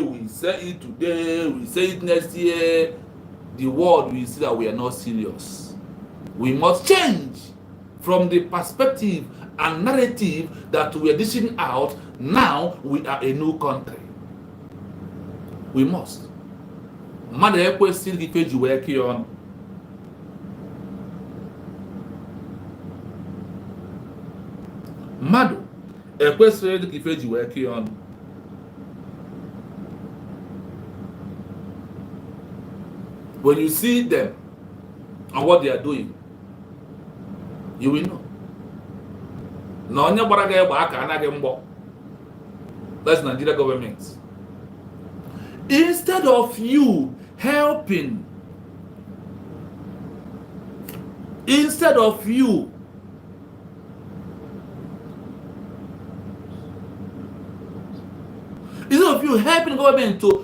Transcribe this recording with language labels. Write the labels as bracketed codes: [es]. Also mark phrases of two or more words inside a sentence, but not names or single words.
[en] We say it today. We say it next year. The world will see that we are not serious. We must change from the perspective and narrative that we are dishing out. Now we are a new country. We must. [ig] Mmadụ ekwesịghị ife ji wee kee ọnụ. Mmadụ ekwesịghị ife ji wee kee ọnụ. [en] When you see them and what they are doing, you will know. [ig] Na onye gbara gị egbe aka anaghị mgbọ. [en] That's Nigeria government. Instead of you helping, instead of you helping government to